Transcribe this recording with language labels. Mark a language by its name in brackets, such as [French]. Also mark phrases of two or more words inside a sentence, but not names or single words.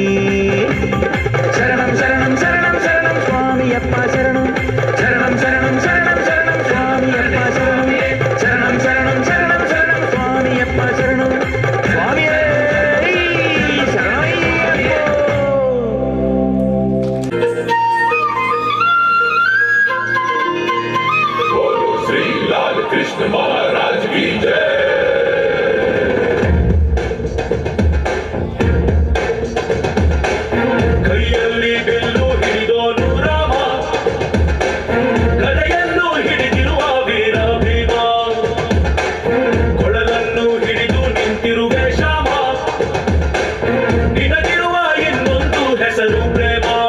[Malayalam] ശരണം ശരണം ശരണം ശരണം സ്വാമിയപ്പ ശരണം. ശരണം ശരണം ശരണം ശരണം സ്വാമിയപ്പ ശരണം. ശരണം ശരണം ശരണം ശരണം സ്വാമിയപ്പ ശരണം. സ്വാമിയേ ശരണമയ്യപ്പോ. [Hindi] बोलो श्री लाल कृष्ण महाराज की जय. [Kannada] ಕೈಯಲ್ಲಿ ಬಿಲ್ಲು ಹಿಡಿದೋನು ರಾಮ, ಗದೆಯನ್ನು ಹಿಡಿದಿರುವ ವೀರ ಭೀಮ, ಕೊಳಲನ್ನು ಹಿಡಿದು ನಿಂತಿರುವೆ ಶ್ಯಾಮ, ನಿನಗಿರುವ ಇನ್ನೊಂದು ಹೆಸರು ಪ್ರೇಮ.